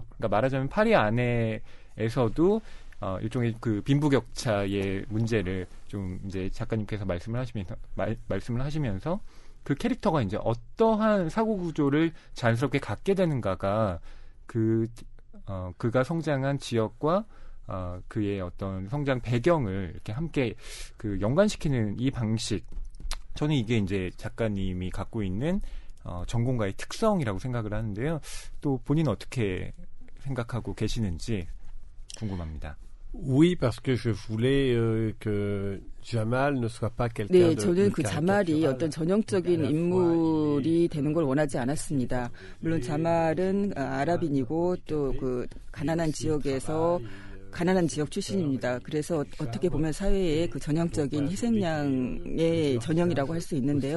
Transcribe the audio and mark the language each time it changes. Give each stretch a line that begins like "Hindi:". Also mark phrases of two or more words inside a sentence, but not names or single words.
Korean: 그러니까 말하자면 파리 안에서도 일종의 그 빈부격차의 문제를 좀 이제 작가님께서 말씀을 하시면서 그 캐릭터가 이제 어떠한 사고 구조를 자연스럽게 갖게 되는가가 그가 성장한 지역과 그의 어떤 성장 배경을 이렇게 함께 그 연관시키는 이 방식, 저는 이게 이제 작가님이 갖고 있는 전공가의 특성이라고 생각을 하는데요. 또 본인은 어떻게 생각하고 계시는지 궁금합니다.
French: Oui, parce que je voulais que Jamal ne soit pas quelqu'un
Korean: 네, 저는 그 자말이 어떤 전형적인 인물이 되는 걸 원하지 않았습니다. 물론 자말은 아랍인이고 또 그 가난한 지역 출신입니다. 그래서 어떻게 보면 사회의 그 전형적인 희생양의 전형이라고 할 수 있는데요.